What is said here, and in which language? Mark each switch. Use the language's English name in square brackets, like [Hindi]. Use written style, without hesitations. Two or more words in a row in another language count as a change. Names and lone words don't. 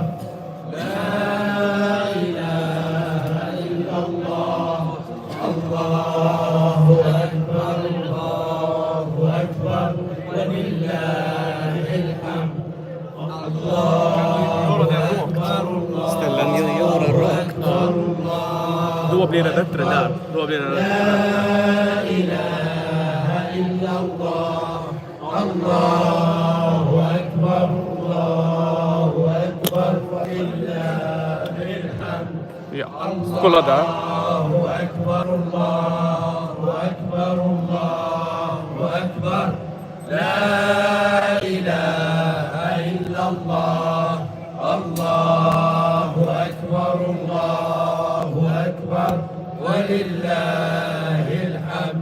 [Arabic] لا اله الا الله الله اكبر الله اكبر ولله الحمد. الله اكبر [Swedish] Ställa ner jorden rakt. Då blir det bättre där. Då blir det [Arabic] لا إله إلا الله الله أكبر الله أكبر ولله الحمد. [Swedish] Ja, kolla där. [Arabic] الله أكبر الله أكبر الله أكبر. لا إله إلا الله الله أكبر الله أكبر ولله الحمد.